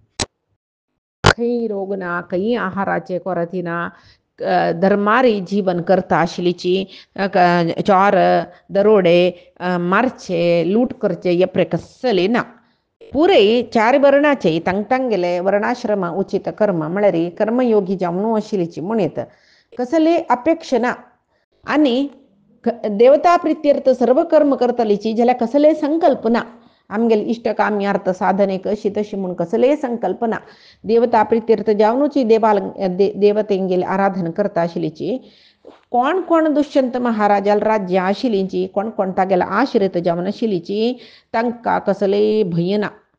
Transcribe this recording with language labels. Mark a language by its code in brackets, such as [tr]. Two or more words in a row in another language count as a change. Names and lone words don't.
[kok] खंय रोग ना खंय आहाराचे कोरती ना धर्मारी जीवन करता आशिल्लीची चोर दरोडे मारचे लूट करचे हे प्रकार कसले ना पुरे 4 वर्णाचे तांगेले वर्णाश्रम उचित कर्म म्हळ्यार कर्मयोगी जावन आशिल्लीची म्हणत कसले अपेक्षा ना आनी देवता प्रित्यर्थ सर्व कर्म करतलीची जाल्यार कसले संकल्प ना आमगेले इष्टकाम्यार्थ साधनेक अशी तशी म्हणून कसले संकल्प ना देवता प्रित्यर्थ जावनूच देवतेंगेली आराधना करता आशिल्लीची कोण कोण दुष्यंत महाराजाल राज्य आशिल्लीची कोण कोण तागेला आश्रित जावन आशिल्लीची तांकां कसले भंय ना